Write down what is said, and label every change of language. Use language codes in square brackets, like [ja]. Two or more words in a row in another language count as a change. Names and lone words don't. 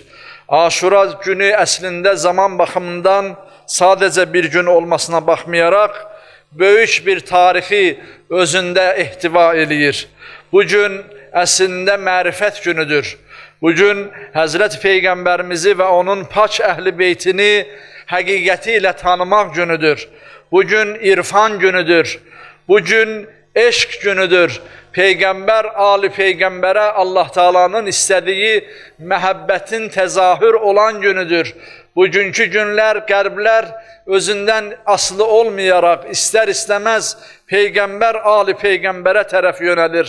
[az] Aşura günü əslində zaman baxımından sadəcə bir gün olmasına baxmayaraq böyük bir tarixi özündə ehtiva eləyir. Bu gün əslində mərifət günüdür. Bu gün Həzrət Peyğəmbərimizi və onun pak əhli beytini həqiqəti ilə tanımaq günüdür. Bu gün irfan günüdür. Bu gün eşq günüdür. [tr] Peygamber, Ali Peygamber'e Allah Teala'nın istediği [az] məhəbbətin tezahür olan günüdür. [tr] Bugünkü günler, qərblər özünden aslı olmayarak ister istemez Peygamber, Ali Peygamber'e tərəf yönelir.